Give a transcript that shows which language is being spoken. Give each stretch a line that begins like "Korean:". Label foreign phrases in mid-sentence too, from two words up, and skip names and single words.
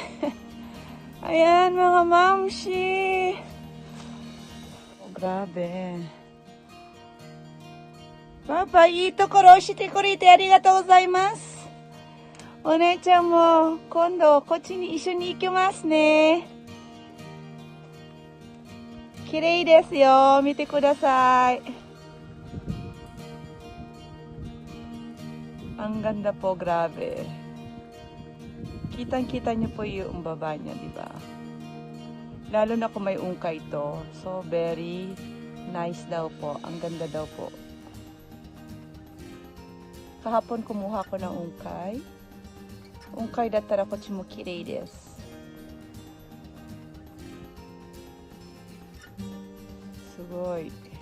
Filipino: Ayan mga mamshi. Oh, grabe. Papa,
Japanese: いいところ教えてくれてありがとうございます。お姉ちゃんも今度こっちに一緒に行きますね。綺麗ですよ。見てください。
Filipino: Ang ganda po, grabe. Kitang-kita niyo po yung baba niya, di ba? Lalo na kung may ungkay to. So,
English: very nice
Filipino: daw po. Ang ganda daw po. Kahapon kumuha ko ng ungkay.
Japanese: Ungkayだったらこっちも綺麗です. Sugoi.